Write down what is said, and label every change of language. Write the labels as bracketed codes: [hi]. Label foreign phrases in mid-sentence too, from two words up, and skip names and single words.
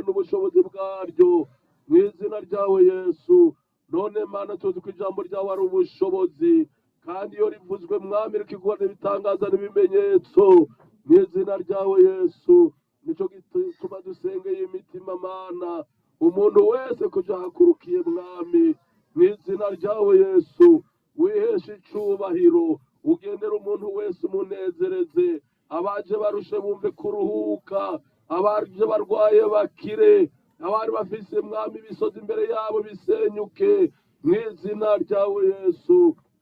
[rn] n'ubushobozi bwaryo mu izina ryawe yesu none mana tuzi ko ijambo ryawe ari ubushobozi kandi iyo rivuzwe mwami rikiguha ibitangaza n'ibimenyetso mu izina ryawe yesu nicyo gituma dusengeye imitima mana umuntu wese kujya ahakurukiye mwami mu izina ryawe yesu wiheshe icubahiro ugendera umuntu wese umunezereze abaje barushe bumve kuruhuka abaje barwaye bakire abari bafise mwami ibisozi imbere yabo bisenyuke mu izina ryawe yesu